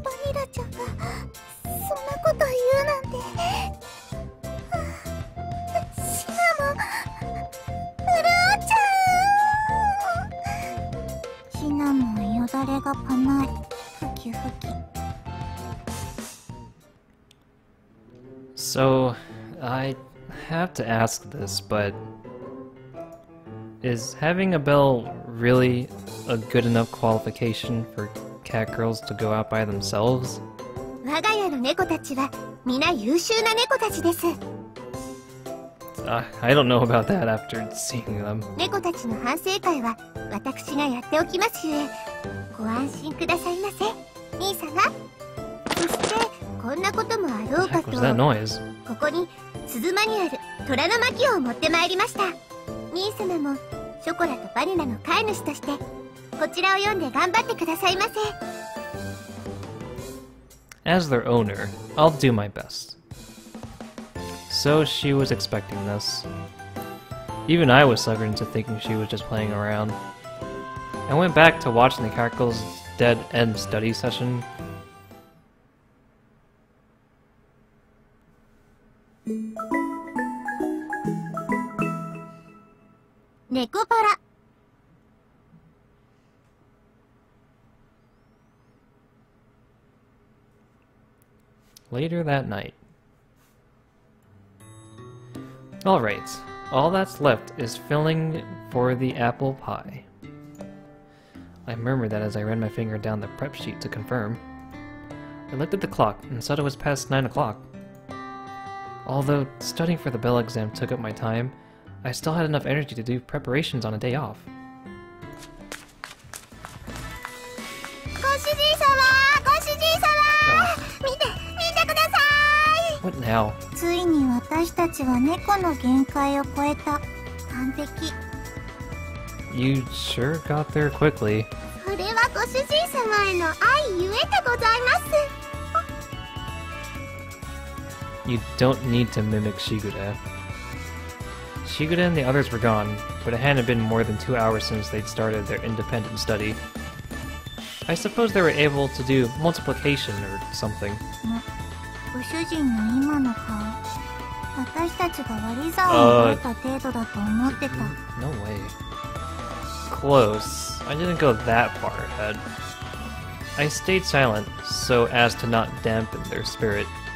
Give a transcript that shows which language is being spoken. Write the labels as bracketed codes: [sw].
[ja] バニラちゃんがそんなこと言うなんて。シナモン、潤っちゃう。シナモンよだれがパない。ふきふき。 [en] So, I have to ask this, but is having a bell really a good enough qualification for cat girls to go out by themselves? [ja] 我が家の猫たちは皆優秀な猫たちです。 [en] I don't know about that after seeing them. [ja] 猫たちの反省会は私がやっておきますゆえ、ご安心くださいませ、兄様。そしてこんなこともあろう [en] What [ja] か [en] the [ja] と、 [en] heck was that noise? [ja] ここに鈴間にある虎の巻を持ってまいりました。兄様もショコラとバニラの飼い主としてこちらを読んで頑張ってくださいませ。 [en] As their owner, I'll do my best. So she was expecting this. Even I was suckered into thinking she was just playing around. I went back to watching the cat girl's dead end study session. NEKOPARA. Later that night. Alright, all that's left is filling for the apple pie. I murmured that as I ran my finger down the prep sheet to confirm. I looked at the clock and saw it was past 9 o'clock. Although studying for the bell exam took up my time, I still had enough energy to do preparations on a day off. [ja] ご主人様、ご主人様、見てください。 [en] What now? [ja] ついに私たちは猫の限界を超えた。完璧。 [en] You sure got there quickly. [ja] それはご主人様への愛ゆえでございます。 [en] You don't need to mimic Shigure. Shigure and the others were gone, but it hadn't been more than 2 hours since they'd started their independent study. I suppose they were able to do multiplication or something. [ja] ご主人の今の顔、私たちが割り算を覚えた程度だと思ってた。 [en] No way. Close. I didn't go that far ahead. I stayed silent so as to not dampen their spirit.